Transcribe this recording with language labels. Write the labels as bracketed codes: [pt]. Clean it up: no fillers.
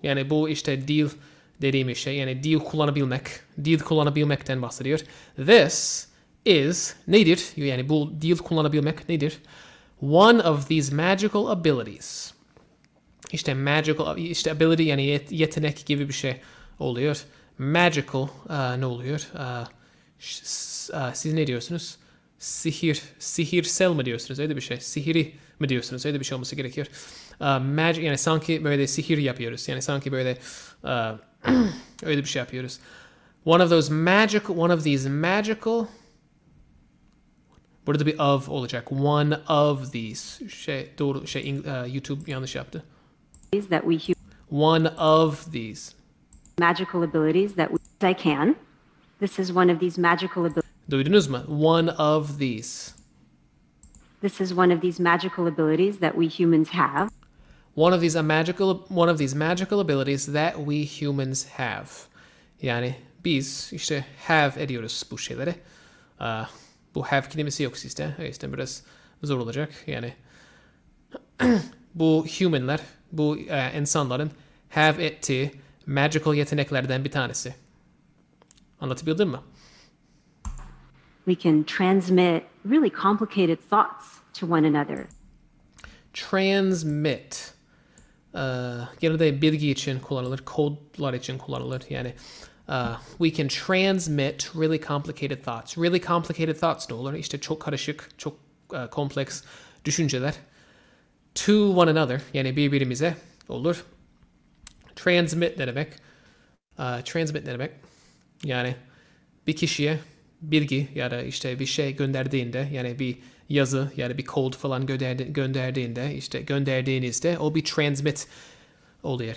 [tr] Bu işte dil dediğimiz şey, yani dil kullanabilmekten bahsediyor. [en] This is [tr] nedir? Yani bu dil kullanabilmek nedir? [en] One of these magical abilities. [tr] İşte ability yani yetenek gibi bir şey oluyor. Magical ne oluyor? Siz ne diyorsunuz? Sihirsel mi diyorsunuz? Öyle bir şey. Sihiri mi diyorsunuz? Öyle bir şey olması gerekiyor. Magic, yani sanki böyle sihir yapıyoruz. Yani sanki böyle öyle bir şey yapıyoruz. [en] One of these magical. [tr] Burada bir of olacak. [en] One of these. [tr] Doğru YouTube yanlış yaptı. [en] That we One of these. magical abilities that I can. This is one of these magical abilities. [tr] Duydunuz mu? [en] One of these. This is one of these magical abilities that we humans have. One of these magical abilities that we humans have. [tr] Yani biz işte have ediyoruz bu şeyleri. Bu have kelimesi yok sizde. O yüzden biraz zor olacak. Yani bu humanlar, bu insanların have ettiği magical yeteneklerden bir tanesi. Anlatabildim mi? [en] We can transmit really complicated thoughts to one another. Transmit. [tr] Genelde bilgi için kullanılır, kodlar için kullanılır. Yani [en] we can transmit really complicated thoughts. Really complicated thoughts [tr] ne olur? İşte çok karışık, çok kompleks düşünceler. [en] To one another, [tr] yani birbirimize olur. Transmit ne demek? Transmit ne demek? Yani bir kişiye bilgi ya da işte bir şey gönderdiğinde, yani bir yazı ya da bir kod falan gönderdiğinde, işte gönderdiğinizde o bir transmit oluyor.